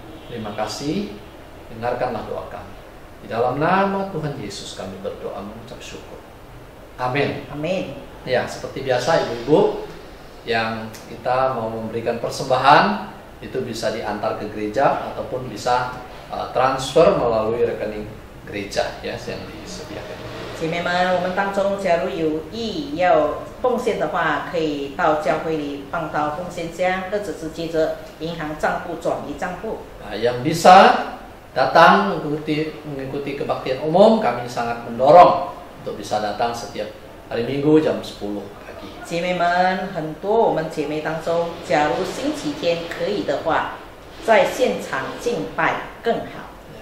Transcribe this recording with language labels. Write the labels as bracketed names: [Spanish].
[Indonesian] Terima kasih, dengarkanlah doa kami. Di dalam nama Tuhan Yesus kami berdoa mengucap syukur. Amin. Amin. Ya, seperti biasa ibu-ibu yang kita mau memberikan persembahan, itu bisa diantar ke gereja ataupun bisa transfer melalui rekening gereja ya yang disediakan. [Chinese] 姐妹们，我们当中假如有意要奉献的话，可以到教会里放到奉献箱，或者是接着银行账户转移账户。 [Indonesian] Nah, yang bisa datang mengikuti kebaktian umum, kami sangat mendorong untuk bisa datang setiap hari Minggu jam 10 pagi. [Chinese] 姐妹们，很多我们姐妹当中，假如星期天可以的话，在现场敬拜更好。